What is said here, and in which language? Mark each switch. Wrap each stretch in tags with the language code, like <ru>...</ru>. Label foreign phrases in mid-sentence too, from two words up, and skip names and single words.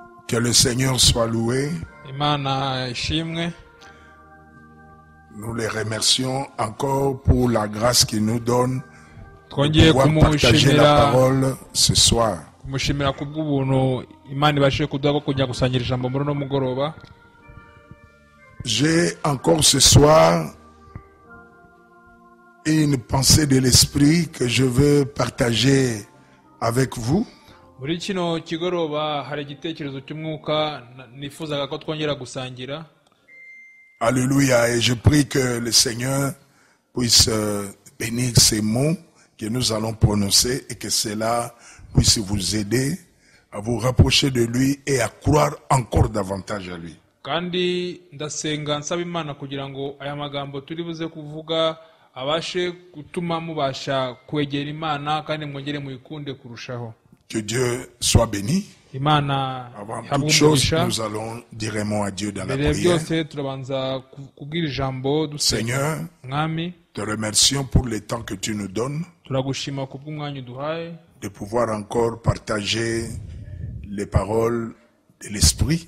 <fr>Que le Seigneur soit loué.</fr> <rw>Imana ishimwe.</rw> <fr>Nous les remercions encore pour la grâce qu'il nous donne</fr> <rw>Twongeye</rw> <fr>de pouvoir partager la parole ce soir.</fr> <rw>kumushimira kubw'ubuntu Imana ibashije kuduha bwo kujya gusangira ijambo muri no mugoroba.</rw> <fr>J'ai encore ce soir une pensée de l'esprit que je veux partager avec vous.</fr> <rw>Muri kino kigoroba hari igitekerezo cy'umwuka nifuzaga ko twongera gusangira.</rw> <fr>Alléluia. Et je prie que le Seigneur puisse bénir ces mots que nous allons prononcer et que cela puisse vous aider à vous rapprocher de lui et à croire encore davantage à lui.</fr> <rw>Kandi ndasenga nsaba Imana kugira ngo aya magambo turi buze kuvuga abashe gutuma mubasha kwegera Imana kandi mwongere muyikunde kurushaho.</rw> <fr>Que Dieu soit béni.</fr> <rw>Imana</rw> <fr>Avant toute chose, nous allons dire un mot à Dieu dans la prière. Seigneur, te remercions pour le temps que tu nous donnes de pouvoir encore partager les paroles de l'Esprit.</fr>